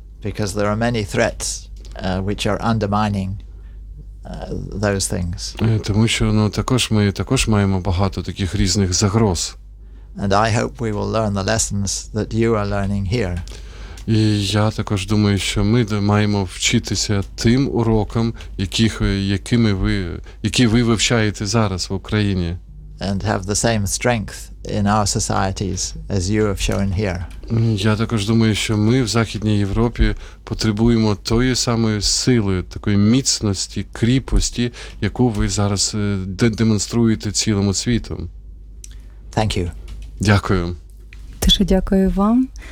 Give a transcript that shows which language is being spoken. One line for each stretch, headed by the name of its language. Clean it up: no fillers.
English: Because there are many threats which are undermining those things.
Ukrainian: Тому що, ми також маємо багато таких різних загроз.
English: And I hope we will learn the lessons that you are learning here.
Ukrainian: І я також думаю, що ми маємо вчитися тим урокам, які ви вивчаєте зараз в Україні.
English: And have the same strength in our societies as you have shown here.
Ukrainian: Я також думаю, що ми в Західній Європі потребуємо тої самої сили, такої міцності, кріпості, яку ви зараз демонструєте цілому світу.
English: Thank you.
Ukrainian: Дякую. Дуже дякую вам.